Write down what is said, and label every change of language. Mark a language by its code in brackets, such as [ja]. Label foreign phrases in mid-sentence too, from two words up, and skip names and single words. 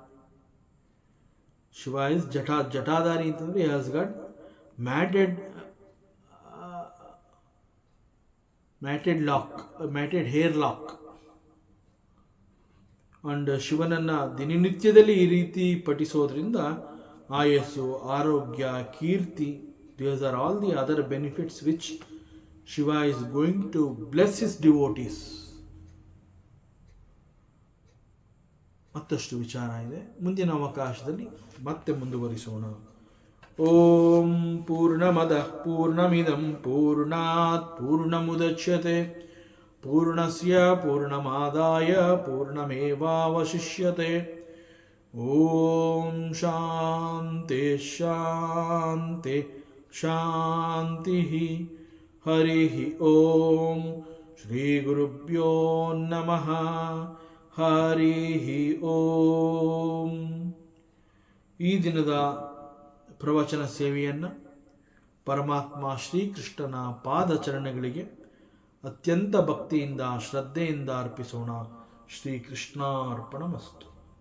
[en] Shiva is [kn] ಜಟಾಧಾರಿ ಅಂತಂದರೆ [en] he has got matted hair lock. [kn] ಅಂಡ್ ಶಿವನನ್ನು ದಿನನಿತ್ಯದಲ್ಲಿ ಈ ರೀತಿ ಪಠಿಸೋದ್ರಿಂದ ಆಯಸ್ಸು, ಆರೋಗ್ಯ, ಕೀರ್ತಿ, [en] these are all the other benefits which Shiva is going to bless his devotees. [kn] ಮತ್ತಷ್ಟು ವಿಚಾರ ಇದೆ, ಮುಂದಿನ ಅವಕಾಶದಲ್ಲಿ ಮತ್ತೆ ಮುಂದುವರಿಸೋಣ. [sa] ಓಂ ಪೂರ್ಣಮದಃ ಪೂರ್ಣಮಿದಂ ಪೂರ್ಣಾತ್ ಪೂರ್ಣಮುದಚ್ಯತೆ ಪೂರ್ಣಸ್ಯ ಪೂರ್ಣಮಾದಾಯ ಪೂರ್ಣಮೇವಾವಶಿಷ್ಯತೆ. ಓಂ ಶಾಂತಿ ಶಾಂತಿ ಶಾಂತಿ. ಹರಿ ಓಂ. ಶ್ರೀ ಗುರುಭ್ಯೋ ನಮಃ. ಹರಿ ಓಂ. [kn] ಈ ದಿನದ ಪ್ರವಚನ ಸೇವೆಯನ್ನು ಪರಮಾತ್ಮ ಶ್ರೀಕೃಷ್ಣನ ಪಾದಚರಣಗಳಿಗೆ ಅತ್ಯಂತ ಭಕ್ತಿಯಿಂದ ಶ್ರದ್ಧೆಯಿಂದ ಅರ್ಪಿಸೋಣ. [sa] ಶ್ರೀಕೃಷ್ಣಾರ್ಪಣಮಸ್ತು.